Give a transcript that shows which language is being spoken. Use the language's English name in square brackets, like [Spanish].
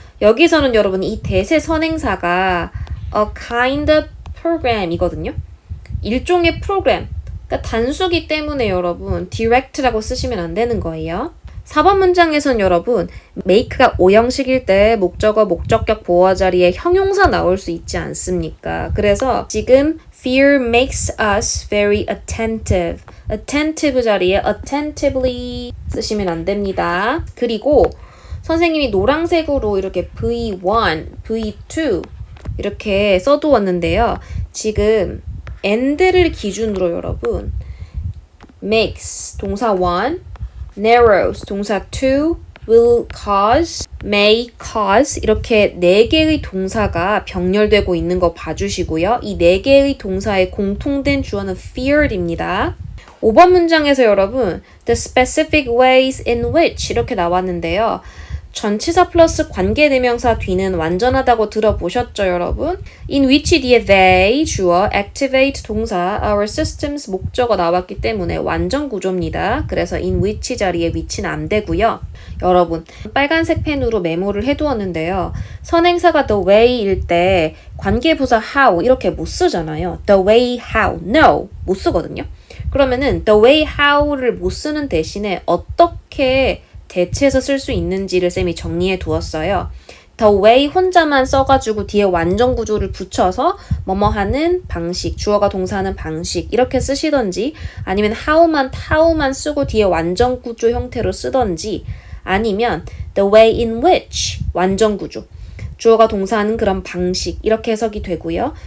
[Korean] 여기서는 여러분 이 대세 선행사가 [English] a kind of program [Korean] 이거든요. 일종의 프로그램, 그러니까 단수기 때문에 여러분 direct라고 쓰시면 안 되는 거예요. 4번 문장에선 여러분 make가 오형식일 때 목적어, 목적격 보어 자리에 형용사 나올 수 있지 않습니까? 그래서 지금 [English] fear makes us very attentive. [Korean] attentive 자리에 attentively 쓰시면 안 됩니다. 그리고 선생님이 노란색으로 이렇게 V1, V2 이렇게 써두었는데요. 지금 and를 기준으로 여러분 makes 동사 1, narrows 동사 2, [English] will cause, may cause [Korean] 이렇게 4개의 동사가 병렬되고 있는 거 봐주시고요. 이 4개의 동사의 공통된 주어는 feared입니다. 5번 문장에서 여러분 [English] the specific ways in which [Korean] 이렇게 나왔는데요. 전치사 플러스 관계대명사 뒤는 완전하다고 들어보셨죠, 여러분? in which 뒤에 they, 주어, activate, 동사, our systems, 목적어 나왔기 때문에 완전 구조입니다. 그래서 in which 자리에 which는 안 되고요. 여러분, 빨간색 펜으로 메모를 해두었는데요. 선행사가 the way일 때 관계부사 how 이렇게 못 쓰잖아요. [English] the way how, no, [Korean] 못 쓰거든요. 그러면은 the way how를 못 쓰는 대신에 어떻게 대체해서 쓸 수 있는지를 쌤이 정리해 두었어요. the way 혼자만 써가지고 뒤에 완전 구조를 붙여서 뭐뭐 하는 방식, 주어가 동사하는 방식 이렇게 쓰시던지 아니면 how만 쓰고 뒤에 완전 구조 형태로 쓰던지 아니면 [English] the way in which [Korean] 완전 구조, 주어가 동사하는 그런 방식 이렇게 해석이 되고요.